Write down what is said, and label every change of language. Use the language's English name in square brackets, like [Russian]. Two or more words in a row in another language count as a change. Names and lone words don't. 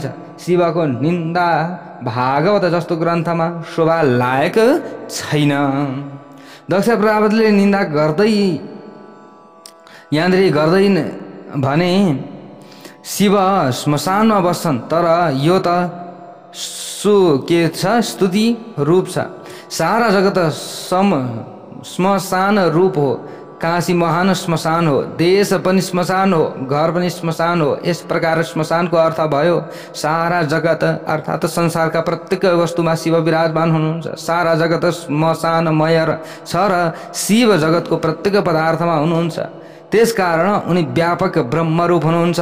[Nepali] शिवको निन्दा भागवत जस्तो ग्रन्थमा शोभा लायक छैन। दक्ष प्रजापतिले निन्दा गर्दै यहाँनिर गर्दैन भने शिव श्मशानमा बस्छन्। तर यो त के छ, स्तुति रूप छ। सारा जगत श्मशान रूप हो। काशी महान श्मशान हो। देश पनि श्मशान हो। घर पनि श्मशान हो। यस प्रकार श्मशानको अर्थ भयो सारा जगत, अर्थात् संसारका प्रत्येक वस्तुमा शिव विराजमान हुनुहुन्छ। सारा जगत श्मशानमय छ र शिव जगतको प्रत्येक पदार्थमा हुनुहुन्छ। त्यसकारण उनी व्यापक ब्रह्मरूप हुनुहुन्छ।